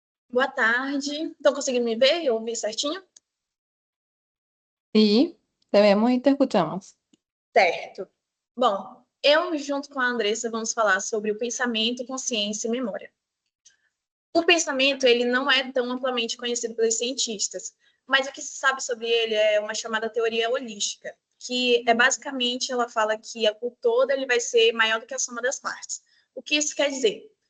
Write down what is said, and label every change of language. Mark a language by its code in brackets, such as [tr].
[pt] Boa tarde. Estão conseguindo me ver e ouvir certinho? [es] Sí, te vemos y te escuchamos. [pt] Certo. Bom, eu, junto com a Andressa, vamos falar sobre o pensamento, consciência e memória. O pensamento, ele não é tão amplamente conhecido pelos cientistas, mas o que se sabe sobre ele é uma chamada teoria holística, que é basicamente, ela fala que o todo ele vai ser maior do que a soma das partes. O que isso quer dizer?